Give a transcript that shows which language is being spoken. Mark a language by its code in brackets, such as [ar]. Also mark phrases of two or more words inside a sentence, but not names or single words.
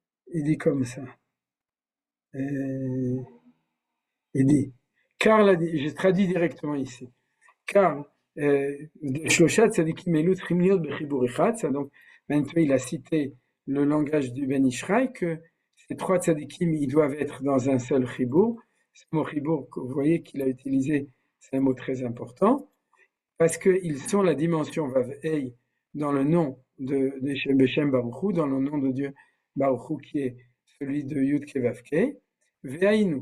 [fr] il dit comme ça. Il dit, car, je traduis directement ici, car [he] שלושת צדיקים אלו צריכים להיות בחיבור אחד, [fr] ça donc maintenant il a cité le langage du Ben Ishraï, que ces trois tzadikim ils doivent être dans un seul chibur. Ce mot chibur, vous voyez qu'il a utilisé, c'est un mot très important, parce qu'ils sont la dimension [he] ואו הא [fr] dans le nom de [he] בשם ברוך הוא, [fr] dans le nom de Dieu [he] ברוך הוא [fr] qui est celui de [he] יוד קה ואו קה, והיינו.